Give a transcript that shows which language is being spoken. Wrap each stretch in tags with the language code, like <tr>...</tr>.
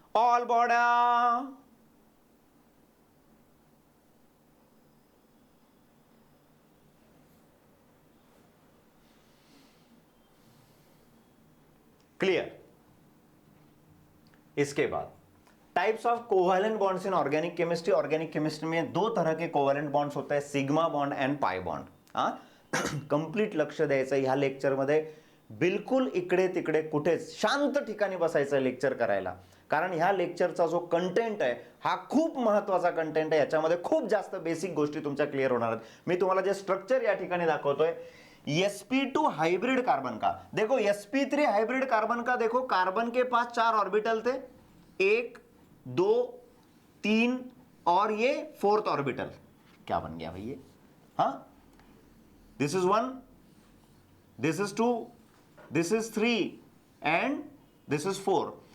<en>All body clear?</en> <hi>इसके बाद</hi> <en>Types of covalent bonds in organic chemistry.</en> <hi>Organic chemistry में दो तरह के कोवैलेंट बॉन्ड्स होते हैं, sigma bond and pi bond.</hi> <mr>Complete लक्ष द्यायचं ह्या लेक्चर मध्ये, बिलकुल इकडे तिकडे कुठे शांत ठिकाणी बसायचं लेक्चर करायला, कारण ह्या लेक्चरचा जो कंटेंट आहे हा खूप महत्त्वाचा कंटेंट आहे। याच्यामध्ये खूप जास्त बेसिक गोष्टी तुमच्या क्लियर होणार आहेत। मी तुम्हाला जे स्ट्रक्चर या ठिकाणी दाखवतोय</mr> <hi>sp2 हाइब्रिड कार्बन का, देखो sp3 हाइब्रिड कार्बन का, देखो कार्बन के पास 4 ऑर्बिटल थे, 1 2 3 और ये 4th ऑर्बिटल। क्या बन गया भाई ये?</hi> <en>हाँ, this is 1, this is 2, this is 3 and this is 4।</en>